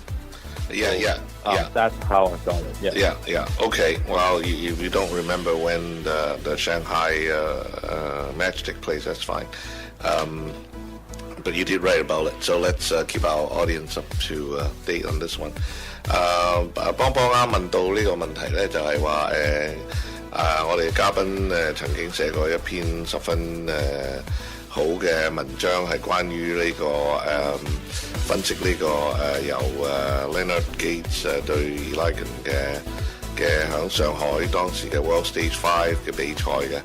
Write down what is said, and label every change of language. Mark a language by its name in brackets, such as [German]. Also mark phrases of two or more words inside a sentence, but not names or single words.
[English] Yeah. That's how I saw it. Yeah. Okay. Well, you don't remember when the Shanghai match took place. That's fine. But you did write about it, so let's keep our audience up to date on this one. [Cantonese] 邦邦啱問到呢個問題咧，就係話我哋嘉賓曾經寫過一篇十分好嘅文章，係關於呢個分析呢個由 Leonard Gates 對 Ilagan 嘅響上海當時嘅 World Stage 5 嘅比賽嘅。